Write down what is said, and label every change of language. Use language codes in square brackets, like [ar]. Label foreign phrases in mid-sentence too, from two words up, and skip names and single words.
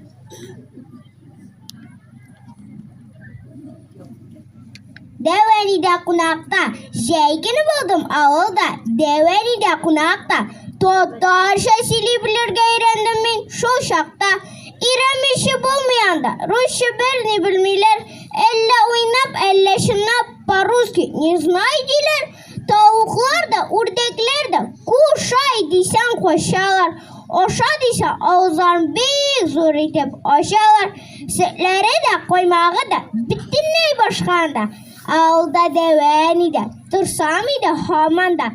[tt] Дәвәлидә кунакта, җәйгін булдым авылда, Дәвәлидә кунакта, татарча сөйли белергә өйрәндем мин шул чакта. Өйрәнмичә булмаянда, русча берни белмиләр, әллә уйнап, әллә чынлап, [ru] по-русски не знай диләр. [tt] Тавыклар да, үрдәкләр дә кушай дисәң качалар. Аша дисәң авызларын бик зур итеп ачалар. Сөтләре дә, каймагы да бөтенләй башканда. Авылда Дәвәлидә, торсам иде һаман да.